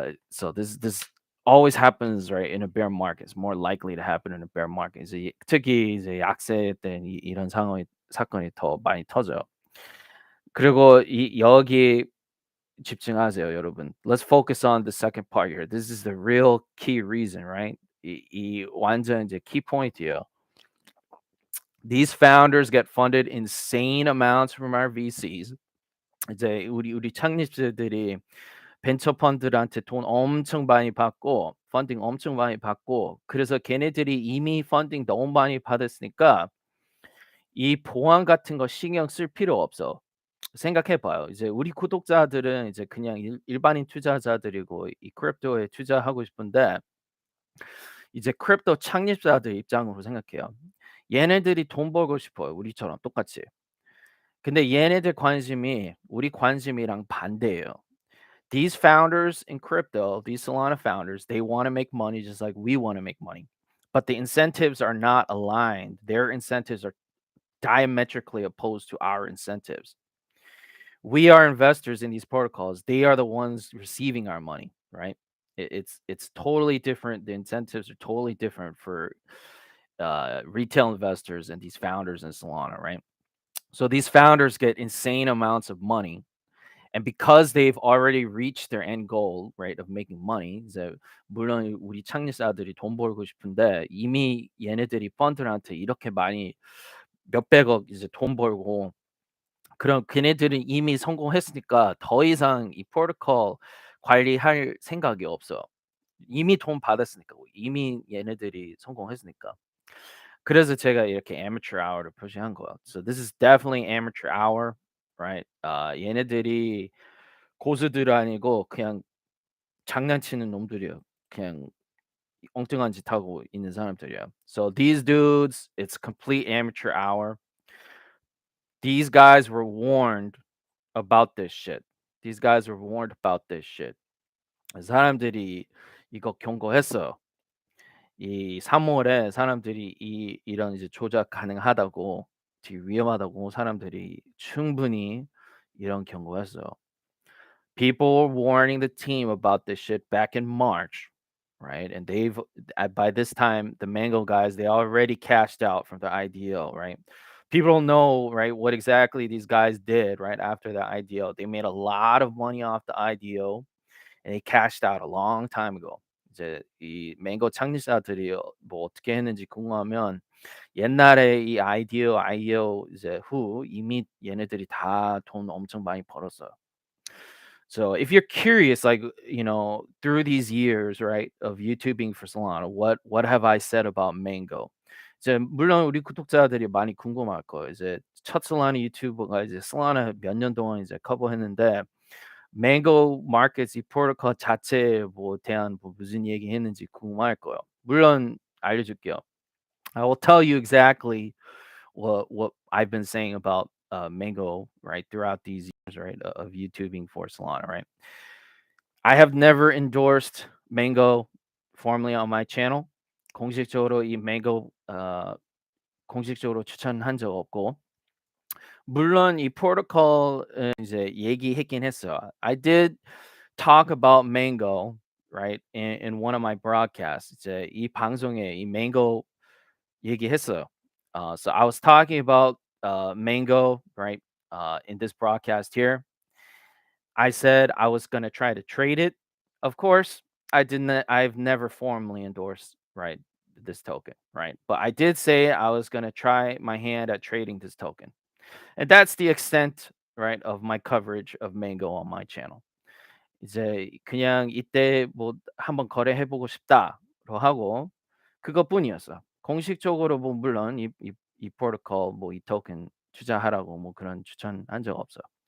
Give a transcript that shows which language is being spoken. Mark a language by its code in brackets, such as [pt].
[en] So this always happens, right, in a bear market. It's more likely to happen in a bear market. [ko] 이제 특히 이제 약세 때 이런 상황이 사건이 더 많이 터져요. 그리고 여기 집중하세요, 여러분. [en] Let's focus on the second part here. This is the real key reason, right? [ko] 이 완전 이제 키 포인트예요. [en] These founders get funded insane amounts from our VCs. [ko] 이제 우리 창립자들이 벤처 펀드들한테 돈 엄청 많이 받고 펀딩 엄청 많이 받고 그래서 걔네들이 이미 펀딩 너무 많이 받았으니까 이 보안 같은 거 신경 쓸 필요 없어. 생각해 봐요. 이제 우리 구독자들은 이제 그냥 일반인 투자자들이고 이 크립토에 투자하고 싶은데 이제 크립토 창립자들 입장으로 생각해요. 얘네들이 돈 벌고 싶어요. 우리처럼 똑같이. 근데 얘네들 관심이 우리 관심이랑 반대예요. [en] These founders in crypto, these Solana founders, they want to make money just like we want to make money. But the incentives are not aligned. Their incentives are diametrically opposed to our incentives. We are investors in these protocols. They are the ones receiving our money, right? It's totally different. The incentives are totally different for retail investors and these founders in Solana, right? So these founders get insane amounts of money. And because they've already reached their end goal, right, of making money, [ko] 이제 물론 우리 창립자들이 돈 벌고 싶은데 이미 얘네들이 펀드한테 이렇게 많이 몇백억 이제 돈 벌고 그럼 걔네들은 이미 성공했으니까 더 이상 이 프로토콜 관리할 생각이 없어. 이미 돈 받았으니까. 이미 얘네들이 성공했으니까. 그래서 제가 이렇게 amateur hour를 표시한 거예요. [en] So this is definitely amateur hour, right? [ko] 얘네들이 고수들 아니고 그냥 장난치는 놈들이에요. 그냥 엉뚱한 짓 하고 있는 사람들이야. [en] So these dudes, it's complete amateur hour. These guys were warned about this shit. These guys were warned about this shit. [ko] 사람들이 이거 경고했어요. 이 3월에 사람들이 이런 이제 조작 가능하다고 되게 위험하다고 사람들이 충분히 이런 경고했어요. [en] People were warning the team about this shit back in March, right? And they've by this time the Mango guys they already cashed out from the IDO, right? People don't know, right, what exactly these guys did right after the IDO. They made a lot of money off the IDO and they cashed out a long time ago. [ko] 이제 이 맹고 창립자들이 뭐 어떻게 했는지 궁금하면 옛날에 이 IDO 이제 후 이미 얘네들이 다 돈 엄청 많이 벌었어요. [en] So if you're curious, like through these years, right, of YouTubing for Solana, what have I said about Mango? [ko] 이제 물론 우리 구독자들이 많이 궁금할 거예요. 이제 첫 솔라나 유튜버가 이제 솔라나 몇 년 동안 이제 커버했는데 Mango Markets 이 프로토콜 자체에 뭐 대한 뭐 무슨 얘기했는지 궁금할 거예요. 물론 알려줄게요. [en] I will tell you exactly what I've been saying about Mango right throughout these years right of YouTubing for Solana right. I have never endorsed Mango formally on my channel. [ko] 공식적으로 이 Mango 공식적으로 추천한 적 없고 물론 이 프로토콜은 이제 얘기했긴 했어요. [en] I did talk about Mango right in one of my broadcasts. [ko] 이제 이 방송에 이 Mango 얘기했어요. [en] So I was talking about Mango right in this broadcast here. I said I was gonna try to trade it. Of course, I didn't. I've never formally endorsed right this token, right? But I did say I was gonna try my hand at trading this token, and that's the extent, right, of my coverage of Mango on my channel. [ko] 이제 그냥 이때 뭐 한번 거래해 보고 싶다로 하고 그것뿐이었어. 공식적으로 뭐 물론 이 프로토콜 뭐 이 토큰 투자하라고 뭐 그런 추천한 적 없어요.